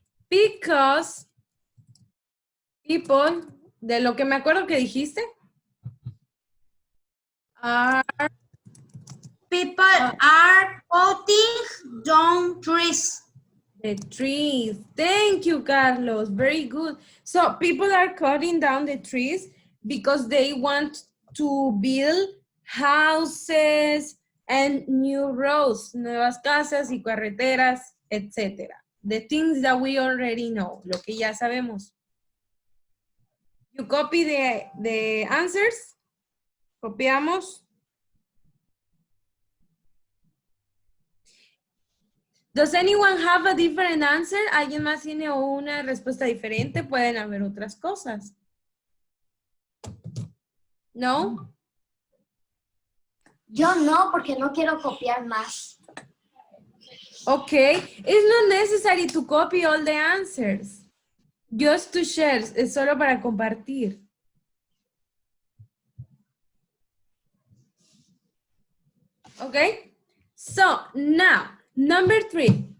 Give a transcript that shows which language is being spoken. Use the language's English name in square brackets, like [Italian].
[English] Because people, [Spanish] de lo que me acuerdo que dijiste, [English] People are cutting down trees. the trees. Thank you, Carlos. Very good. So people are cutting down the trees because they want to build houses and new roads, [Spanish] nuevas casas y carreteras, [English] etc. The things that we already know, [Spanish] lo que ya sabemos. [English] You copy the answers. [Spanish] Copiamos. [English] Does anyone have a different answer? [Spanish] ¿Alguien más tiene una respuesta diferente? Pueden haber otras cosas. ¿No? Yo no, porque no quiero copiar más. [English] Okay. It's not necessary to copy all the answers. Just to share. [Spanish] Es solo para compartir. [English] Okay. So now, number 3.